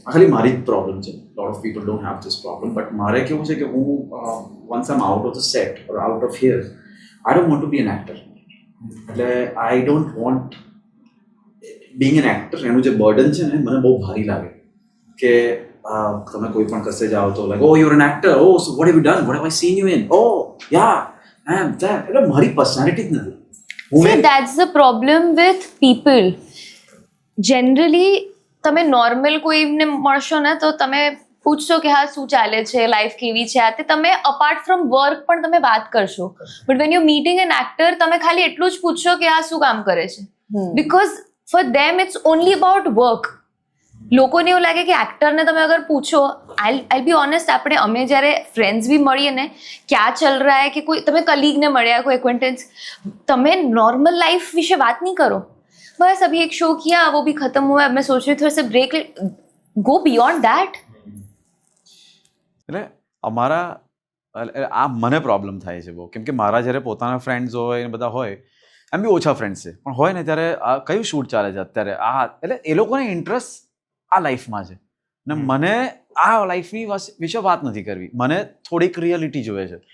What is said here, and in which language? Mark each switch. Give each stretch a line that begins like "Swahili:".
Gujarati: આ ખાલી મારી જ પ્રોબ્લેમ છે.
English: lot of people don't have this problem, but
Gujarati: મારે કેવું છે કે હું
English: Once I am out of the set or out of here I don't want to be an actor. એટલે I don't want being an actor
Gujarati: એનું જે burden છે ને મને બહુ ભારી લાગે કે તમે કોઈ પણ કસે જાઓ તો
English: Like oh you are an actor, oh so what have you done, what have I seen you in, oh yeah I am that.
Gujarati: એટલે મારી પર્સનાલિટી જ નથી.
English: See, that's the problem with people.
Gujarati: Generally, તમે normal કોઈને મળશો ને તો તમે પૂછશો કે હા શું ચાલે છે, લાઈફ કેવી છે, આ તે તમે અપાર્ટ ફ્રોમ વર્ક પણ તમે વાત કરશો.
English: but when you meeting an actor
Gujarati: તમે ખાલી એટલું જ પૂછશો કે આ શું કામ કરે છે,
English: Because for them it's only about work.
Gujarati: લોકોને એવું લાગે કે એક્ટરને તમે અગર પૂછો,
English: I be honest,
Gujarati: અમે જ્યારે ફ્રેન્ડ્સ બી મળીએ ને
Hindi: ક્યાં ચલ રહા હે
Gujarati: કે કોઈ તમે કલીગને મળ્યા, કોઈ એક્વેન્ટન્સ, તમે નોર્મલ લાઈફ વિશે વાત નહીં કરો.
Hindi: बस अभी एक शो किया, वो भी खत्म हुआ, मैं सोच रही थोड़ा सा ब्रेक ले,
English: Go beyond that.
Gujarati: એટલે અમારા આ મને પ્રોબ્લેમ થાય છે બહુ, કેમ કે મારા જ્યારે પોતાના ફ્રેન્ડ્સ હોય ને બધા હોય, એમ બી ઓછા ફ્રેન્ડ્સ છે, પણ હોય ને ત્યારે આ કયું શૂટ ચાલે છે અત્યારે, આ એટલે એ લોકોને ઇન્ટરેસ્ટ આ લાઈફમાં છે ને મને આ લાઈફની વિશે વાત નથી કરવી, મને થોડીક રિયાલિટી જોઈએ છે.